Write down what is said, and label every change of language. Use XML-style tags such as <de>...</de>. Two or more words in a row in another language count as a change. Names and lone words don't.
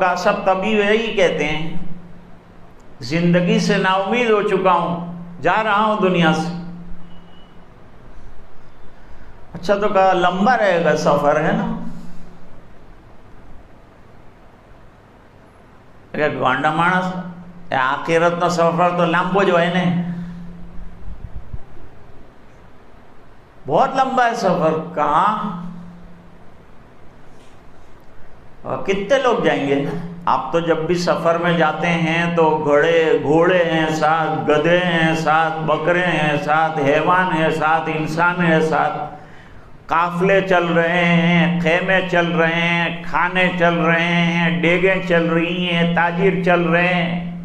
<ur>کہا سب طبیب یہی کہتے ہیں، زندگی سے نا امید ہو چکا ہوں، جا رہا ہوں دنیا سے. اچھا، تو کہا لمبا رہے گا سفر، ہے نا؟</ur> <gu>ગાંડા માણસ આખરત નો સફર તો લાંબો જ હોય ને.</gu> <ur>بہت لمبا ہے سفر. کہاں؟ کتنے لوگ جائیں گے؟ آپ تو جب بھی سفر میں جاتے ہیں تو گھوڑے ہیں ساتھ، گدھے ہیں ساتھ، بکرے ہیں ساتھ، حیوان ہیں ساتھ، انسان ہیں ساتھ، قافلے چل رہے ہیں، خیمے چل رہے ہیں، کھانے چل رہے ہیں، ڈیگیں چل رہی ہیں، تاجر چل رہے ہیں.</ur>